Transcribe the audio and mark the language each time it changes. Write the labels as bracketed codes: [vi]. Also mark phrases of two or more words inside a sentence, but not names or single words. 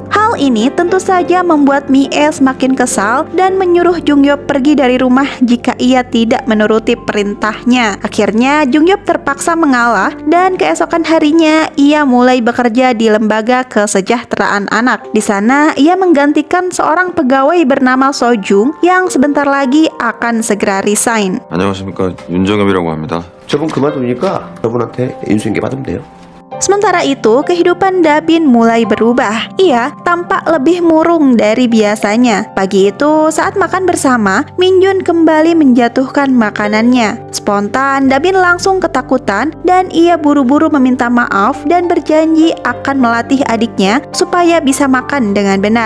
[id] Hal ini tentu saja membuat Mie semakin kesal dan menyuruh Jungyop pergi dari rumah jika ia tidak menuruti perintahnya. Akhirnya Jungyop terpaksa mengalah dan keesokan harinya ia mulai bekerja di lembaga kesejahteraan anak. Di sana ia menggantikan seorang pegawai bernama Sojung yang sebentar lagi akan segera resign. [ko] 안녕하십니까, 윤정엽이라고 합니다. 저분 그만두니까 저분한테 인수인계 받으면 돼요. [id] Sementara itu, kehidupan Dabin mulai berubah. Ia tampak lebih murung dari biasanya. Pagi itu, saat makan bersama, Minjun kembali menjatuhkan makanannya. Spontan, Dabin langsung ketakutan dan ia buru-buru meminta maaf dan berjanji akan melatih adiknya supaya bisa makan dengan benar.